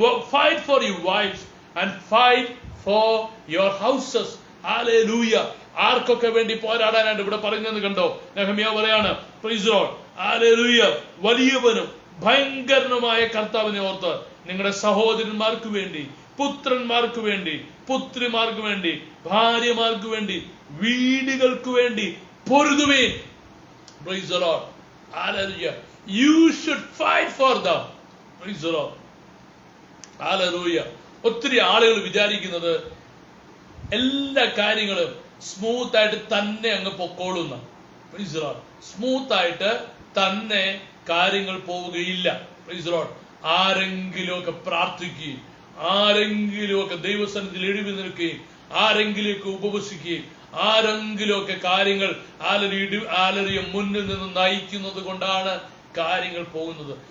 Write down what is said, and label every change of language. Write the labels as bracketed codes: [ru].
[en] Fight for your wives and fight for your houses. [ml] Hallelujah. ആർക്കൊക്കെ വേണ്ടി പോരാടാനായിട്ട് ഇവിടെ പറയുന്നത് കണ്ടോ? നെഹമ്യാ പറയാണ്, [en] Praise the lord. [ml] ഹല്ലേലൂയ. വലിയവനും ഭയങ്കരനുമായ കർത്താവിനെ ഓർത്ത് നിങ്ങളുടെ സഹോദരന്മാർക്ക് വേണ്ടി, പുത്രന്മാർക്ക് വേണ്ടി, പുത്രിമാർക്ക് വേണ്ടി, ഭാര്യമാർക്ക് വേണ്ടി, വീടുകൾക്ക് വേണ്ടി പൊരുതുവേൻ. [en] Praise the lord. Hallelujah. You should fight for them. Praise the lord. Hallelujah. [ml] ഒത്തിരി ആളുകൾ വിചാരിക്കുന്നത് എല്ലാ കാര്യങ്ങളും സ്മൂത്ത് ആയിട്ട് തന്നെ അങ്ങ് പൊക്കോളുന്ന. [en] Praise the lord. [ml] സ്മൂത്ത് ആയിട്ട് തന്നെ കാര്യങ്ങൾ പോവുകയില്ല. [en] Praise the lord. [ml] ആരെങ്കിലുമൊക്കെ പ്രാർത്ഥിക്കുകയും, ആരെങ്കിലുമൊക്കെ ദൈവസന്നിധിയിൽ എഴുതി നിൽക്കുകയും, ആരെങ്കിലുമൊക്കെ ഉപവസിക്കുകയും, ആരെങ്കിലുമൊക്കെ കാര്യങ്ങൾ ആലറിയ മുന്നിൽ നിന്ന് നയിക്കുന്നത് കൊണ്ടാണ് കാര്യങ്ങൾ പോകുന്നത്.